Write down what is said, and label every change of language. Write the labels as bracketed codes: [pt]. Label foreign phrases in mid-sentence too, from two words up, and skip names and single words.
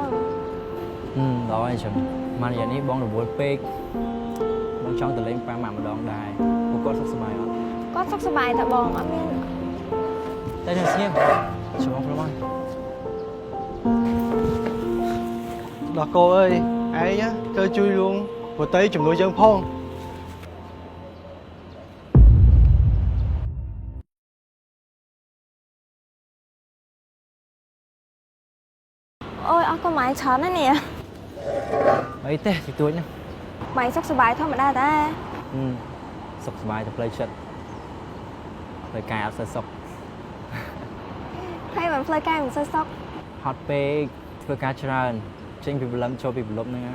[km] ល្អហើយចឹងមករយៈនេះបងរវល់ពេកបងចង់ទៅលេងប៉ាម៉ាក់ម្ដងដែរពួកគាត់សុខសប្បាយអត់ គាត់សុខសប្បាយតាបងអត់មាន តែនឹងស្ងៀមជួយបងព្រមដល់កូនអើយឯងទៅជួយលួងប្រតិជំនួយយើងផង [vi] ôi ôi con mày chán đấy nè [km] អីទេទីទួចណា màyសុខសប្បាយធម្មតាតា សុខសប្បាយតែផ្លូវចិត្តផ្លូវកាយអត់សូវសុខ ហើយមិនផ្លូវកាយមិនសូវសុខ ហត់ពេកធ្វើការច្រើនចេញពីព្រលឹមចូលពីព្រលប់ហ្នឹងណា